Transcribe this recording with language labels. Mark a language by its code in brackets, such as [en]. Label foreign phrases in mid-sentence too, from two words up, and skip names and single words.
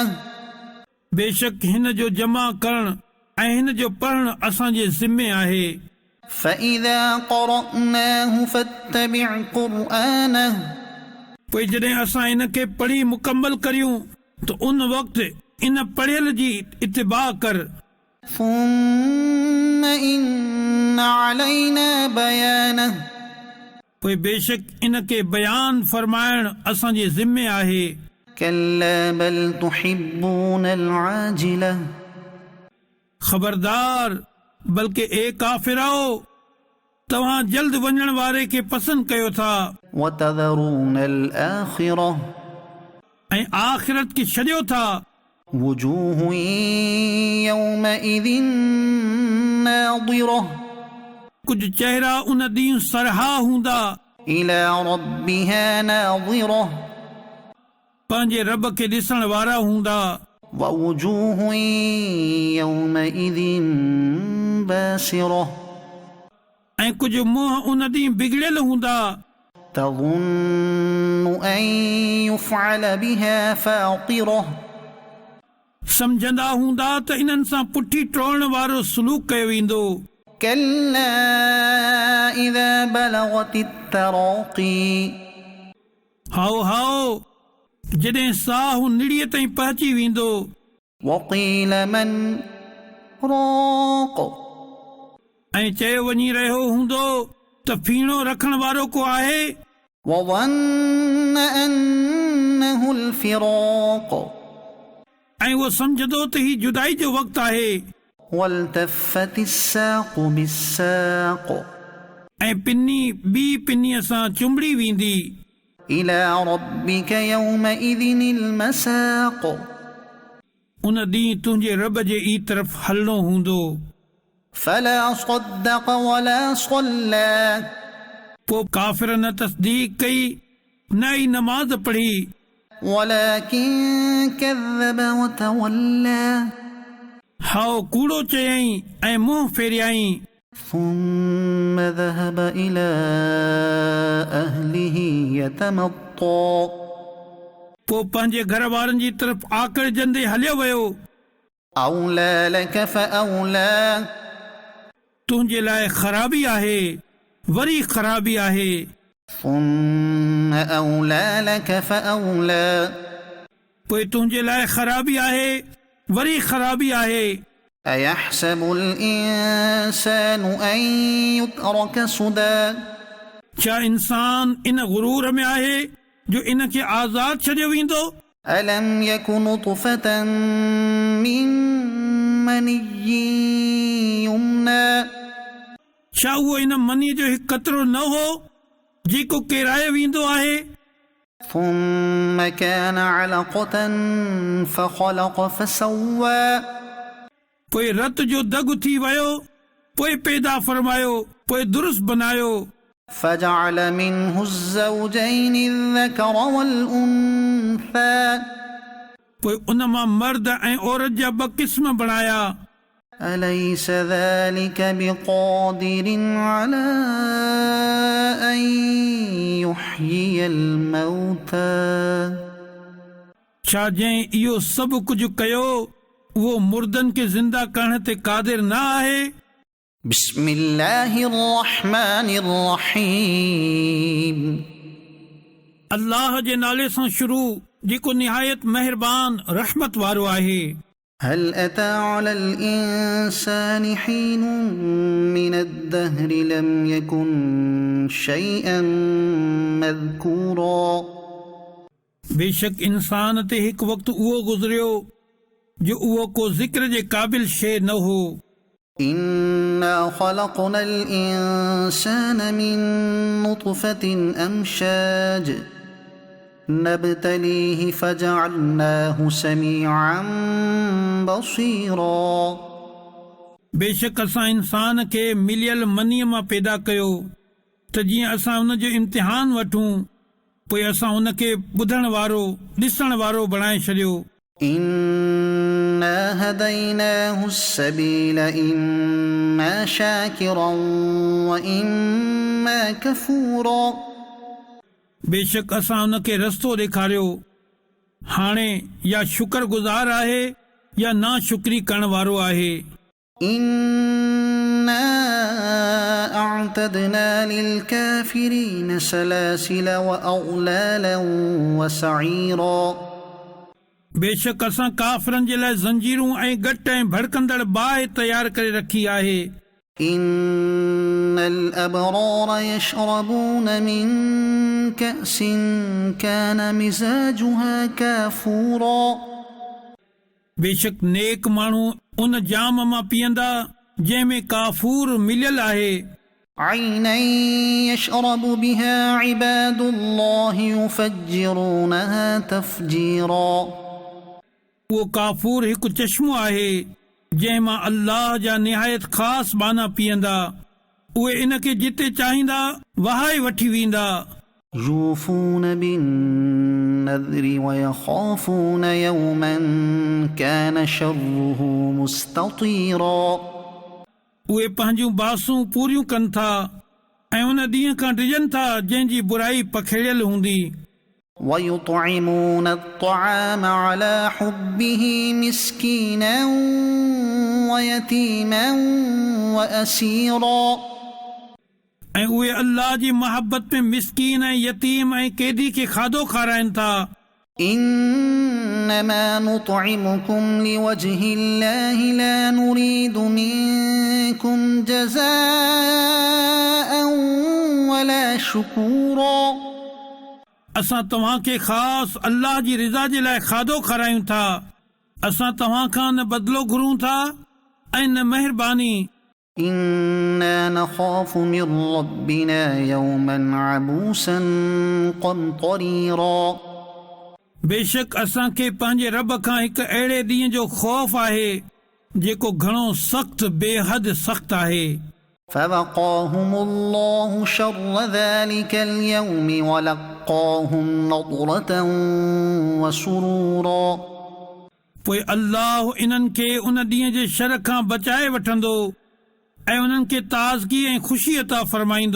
[sd] बेशक हिन जो जमा करण ऐं हिन जो पढ़णु असांजे ज़िम्मे आहे। [ar] فإذا قرأناه فاتبع قرآنه [sd] पोइ जॾहिं असां इन खे पढ़ी मुकमल करियूं त उन वक़्तु इन पढ़ियल जी इत्तिबा कर। [ar] ثم إن علينا بيانه [sd] पोइ बेशक इन खे बयान फरमाइण असांजे ज़िम्मे आहे। [ar] كلا بل تحبون العاجلة [sd] ख़बरदार बल्कि ए काफ़िरो तव्हां जल्द वञण वारे खे पसंदि कयो था [ar] وتذرون الآخرة [sd] ऐं आख़िरत खे छॾियो था। [ar] وجوه يومئذ ناظرة [sd] कुझु चेहरा उन ॾींहुं सरहा हूंदा। [ar] إلى ربها ناظرة [sd] पंहिंजे रब खे ॾिसण वारा हूंदा। [ar] ووجوه يومئذ باسرة [sd] ऐं कुझु मुंहं उन ॾींहुं बिगड़ियल हूंदा। [ar] تظن أن يفعل بها فاقرة [sd] सम्झंदा हूंदा त इन्हनि सां पुठी टोड़ण वारो सलूक कयो वेंदो। [ar] كلا إذا بلغت التراقي [sd] हाओ हाओ जॾहिं साहु निड़ीअ ताईं पहुची वेंदो। [ar] وقيل من راق [sd] ऐं चयो वञी रहियो हूंदो त फीणो रखण वारो को आहे। [ar] وظن أنه الفراق [sd] ऐं उहो सम्झंदो त ही जुदाई जो वक़्तु आहे। [ar] والتفت الساق بالساق [sd] ऐं पिनी ॿी पिनीअ सां चुंबड़ी वेंदी। [ar] إلى ربك يومئذ المساق [sd] उन ॾींहुं तुंहिंजे रब जे ई तरफ़ हलणो हूंदो। [ar] فلا صدق ولا صلى [sd] पोइ काफ़िर न तस्दीक कई न ई नमाज़ पढ़ी। [ar] ولكن كذب وتولى [sd] हाओ कूड़ो चयईं ऐं मुंहुं फेरियाईं। [ar] ثم ذهب إلى أهله يتمطى [sd] पोइ पंहिंजे घर वारनि जी तरफ़ आकड़जंदे हलियो वियो। [ar] أولى لك فأولى [sd] तुंहिंजे लाइ ख़राबी आहे वरी ख़राबी आहे। [ar] ثم أولى لك فأولى [sd] पोइ तुंहिंजे लाइ ख़राबी आहे वरी ख़राबी आहे। [ar] أيحسب الإنسان أن يترك سدى [sd] छा इंसान इन गुरूर में आहे जो इन खे आज़ाद छॾियो वेंदो। [ar] ألم يك نطفة من مني يمنى [sd] छा उहो इन मनी जो हिकु कतरो न हो जेको केरायो वेंदो आहे। [ar] ثم كان علقة فخلق فسوى [sd] पोइ रत जो दग थी वियो पोइ पैदा फरमायो पोइ दुरुस्त बनायो। [ar] فجعل منه الزوجين الذكر والأنثى [sd] पोइ उन मां मर्द ऐं औरत जा ॿ क़िस्म बणाया। [ar] أليس ذلك بقادر على أن يحيي الموتى [sd] छा जंहिं इहो सभु कुझु कयो उहो मुर्दनि खे ज़िंदा करण ते क़ादिर न आहे। [ar] بسم الله الرحمن الرحيم [sd] अल्लाह जे नाले सां शुरू जेको निहायत महिरबान रहमत वारो आहे। [ar] هل أتى على الإنسان حين من الدهر لم يكن شيئا مذكورا [sd] बेशक इंसान ते हिकु वक़्तु उहो गुज़रियो जो उहो को ज़िक्र जे क़ाबिल शइ न हो। [ar] إنا خلقنا الإنسان من نطفة أمشاج نبتليه فجعلناه سميعا بصيرا [sd] बेशक असां इंसान खे मिलियल मनीअ मां पैदा कयो त जीअं असां उन जो इम्तिहान वठूं, पोइ असां उन खे ॿुधण वारो ॾिसण वारो बणाए छॾियो। [ar] إنا هديناه السبيل إما شاكرا وإما كفورا [sd] बेशक असां उन खे रस्तो ॾेखारियो, हाणे या शुक्रगुज़ार आहे या ना शुक्री करण वारो आहे। [ar] إنا أعتدنا للكافرين سلاسل وأغلالا وسعيرا [sd] बेशक असां काफ़िरनि जे लाइ ज़ंजीरूं ऐं घटि ऐं भड़कंदड़ बाहि तयार करे रखी आहे। [ar] إن الأبرار يشربون من كأس كان مزاجها كافورا [sd] बेशक नेक माण्हू उन जाम मां पीअंदा जंहिंमें काफ़ूर मिलियल आहे। [ar] عينا يشرب بها عباد الله يفجرونها تفجيرا [sd] उहो काफ़ूर हिकु चश्मो आहे जंहिं मां अल्लाह जा निहायत ख़ासि बाना पीअंदा, उहे इन खे जिते चाहींदा वहाए वठी वेंदा। [ar] يوفون بالنذر ويخافون يوما كان شره مستطيرا [sd] उहे पंहिंजूं बासूं पूरियूं कनि था ऐं उन ॾींहं खां डिॼनि था जंहिंजी बुराई पखेड़ियल हूंदी। [ar] ويطعمون الطعام على حبه مسكينا ويتيما وأسيرا [sd] ऐं उहे अल्लाह जी मोहबत में मिस्कीन ऐं यतीम ऐं कैदी खे खाधो खाराइनि था। [ar] إنما نطعمكم لوجه الله لا نريد منكم جزاء ولا شكورا [sd] असां तव्हां खे ख़ासि अल्लाह जी रिज़ा जे लाइ खाधो खारायूं था। असां तव्हां खां न बदिलो घुरूं था ऐं न महिरबानी। [ar] إنا نخاف من ربنا يوما عبوسا قمطريرا [sd] बेशक असां खे पंहिंजे रब खां हिकु अहिड़े ॾींहं जो ख़ौफ़ आहे जेको घणो सख़्तु बेहद सख़्तु आहे। [ar] فوقاهم الله شر ذلك اليوم ولقاهم نضرة وسرورا [sd] पोइ अल्लाह इन्हनि खे उन ॾींहं जे शर खां बचाए वठंदो ऐं उन्हनि खे ताज़गी ऐं ख़ुशी अता फरमाईंदो।